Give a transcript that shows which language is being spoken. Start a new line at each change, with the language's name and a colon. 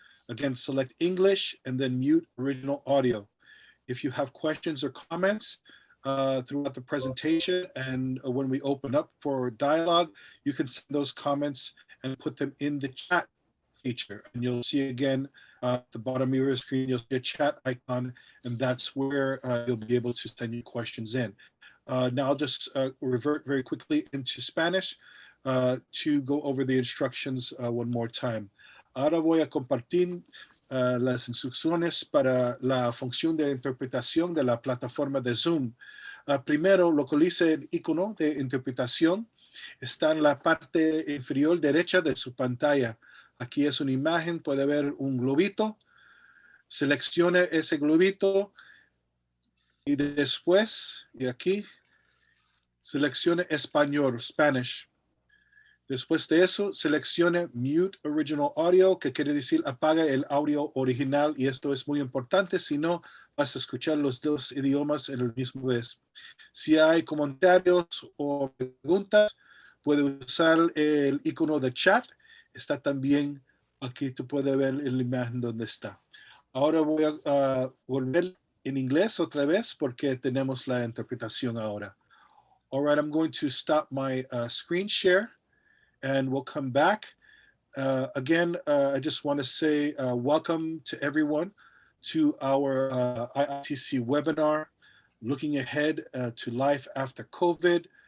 English: Again, select English and then mute original audio. If you have questions or comments throughout the presentation and when we open up for dialogue, you can send those comments and put them in the chat feature. And you'll see again at the bottom of your screen, you'll see a chat icon, and that's where you'll be able to send your questions in. Now I'll just revert very quickly into Spanish to go over the instructions one more time.
Spanish: Ahora voy a compartir las instrucciones para la función de interpretación de la plataforma de Zoom. Primero, localice el icono de interpretación. Está en la parte inferior derecha de su pantalla. Aquí es una imagen, puede ver un globito. Seleccione ese globito y después, y aquí, seleccione español, Spanish. Después de eso, seleccione
English: Mute Original Audio,
Spanish: que quiere decir apaga el audio original, y esto es muy importante, si no vas a escuchar los dos idiomas en el mismo vez. Si hay comentarios o preguntas, puede usar el icono de chat, está también aquí, tú puedes ver la imagen donde está. Ahora voy a volver en inglés otra vez porque tenemos la interpretación ahora.
English: All right, I'm going to stop my screen share. And we'll come back. Again, I just want to say welcome to everyone to our IITC webinar, looking ahead to life after COVID.